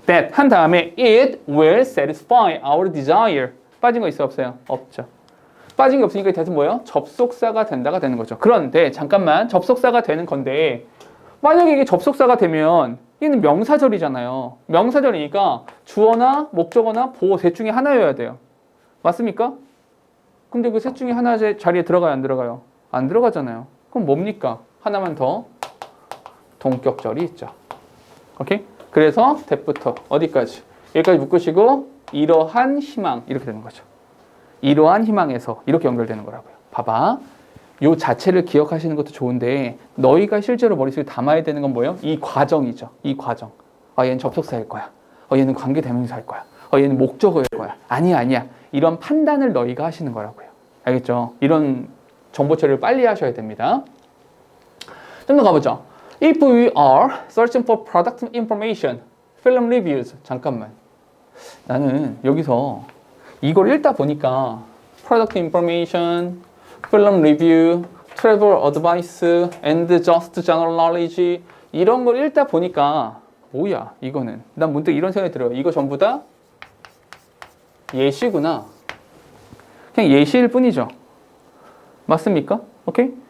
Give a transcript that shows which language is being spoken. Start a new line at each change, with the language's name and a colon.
English: That
Korean: 한 다음에
English: it will satisfy our desire.
Korean: 빠진 거 있어요? 없어요? 없죠. 빠진 게 없으니까 that은 뭐예요? 접속사가 된다가 되는 거죠. 그런데 잠깐만 접속사가 되는 건데 만약에 이게 접속사가 되면 얘는 명사절이잖아요. 명사절이니까 주어나 목적어나 보어 셋 중에 하나여야 돼요. 맞습니까? 근데 그 셋 중에 하나 자리에 들어가요? 안 들어가요? 안 들어가잖아요. 그럼 뭡니까? 하나만 더 동격절이 있죠. 오케이? 그래서 that부터 어디까지? 여기까지 묶으시고 이러한 희망 이렇게 되는 거죠. 이러한 희망에서 이렇게 연결되는 거라고요. 봐봐. 요 자체를 기억하시는 것도 좋은데 너희가 실제로 머릿속에 담아야 되는 건 뭐예요? 이 과정이죠. 이 과정. 얘는 접속사일 거야. 얘는 관계대명사일 거야. 얘는 목적어일 거야. 아니야. 이런 판단을 너희가 하시는 거라고요. 알겠죠? 이런 정보 처리를 빨리 하셔야 됩니다. 좀 더 가보죠.
English: If we are searching for product information, film reviews.
Korean: 잠깐만. 나는 여기서 이걸 읽다 보니까
English: product information, film review, travel advice, and just general knowledge
Korean: 이런 걸 읽다 보니까 뭐야 이거는. 난 문득 이런 생각이 들어요. 이거 전부 다 예시구나. 그냥 예시일 뿐이죠. 맞습니까? 오케이?